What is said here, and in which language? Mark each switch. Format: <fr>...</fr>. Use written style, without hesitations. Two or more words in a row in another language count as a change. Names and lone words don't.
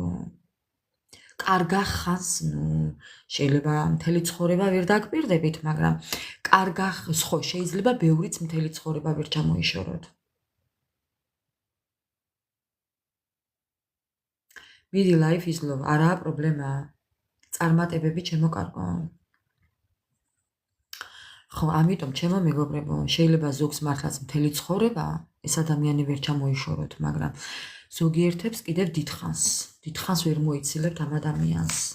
<ka>კარგა ხანს, ნუ შეიძლება მთელი ცხოვრება ვერ დაგპირდებით, მაგრამ ხო, შეიძლება ბევრიც მთელი ცხოვრება ვერ ჩამოიშოროთ.</ka> <en>მიდი life is love,</en> <ka>არაა პრობლემა. წარმატებები ჩემო კარგო. ხო, ამიტომ ჩემო მეგობრებო, შეიძლება ზოგს მართლაც მთელი ცხოვრება ეს ადამიანი ვერ ჩამოიშოროთ, მაგრამ ზოგიერთებს კიდევ დიდხანს ვერ მოიცილებთ ამ ადამიანს.</ka>